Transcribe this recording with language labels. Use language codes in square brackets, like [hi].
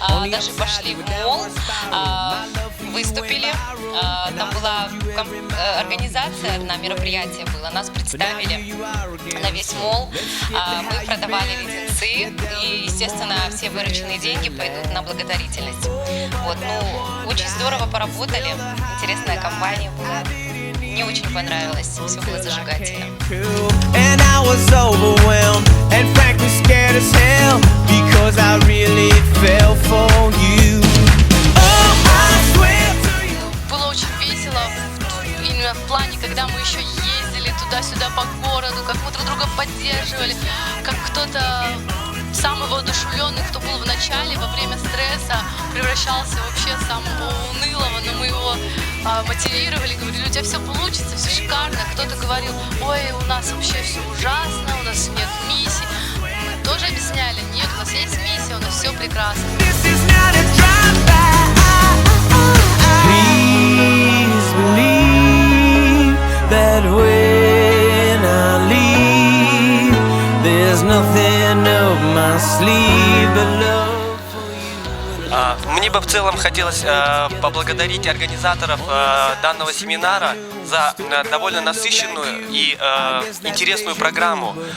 [ru] Даже пошли в мол, выступили, там была организация, на мероприятие было, нас представили на весь мол, мы продавали леденцы, и, естественно, все вырученные деньги пойдут на благотворительность. Вот, ну, очень здорово поработали, интересная компания была, мне очень понравилось, все было зажигательно. [en] And I was overwhelmed and frankly scared as hell because I really fell for you. Oh, I swear to you. [ru] Было очень весело, именно в плане, когда мы еще ездили туда-сюда по городу, как мы друг друга поддерживали, как кто-то самый воодушевленный, кто был в начале, во время стресса, превращался вообще в самого унылого, но мы его мотивировали, говорили, у тебя все получится, все шикарно. Кто-то говорил, ой, у нас вообще все ужасно, у нас нет миссии. Мы тоже объясняли, нет, у нас есть миссия, у нас все прекрасно. [en] Please believe that when I leave, there's nothing up my sleeve but love. [ru] Мне бы в целом хотелось поблагодарить организаторов данного семинара за довольно насыщенную и интересную программу.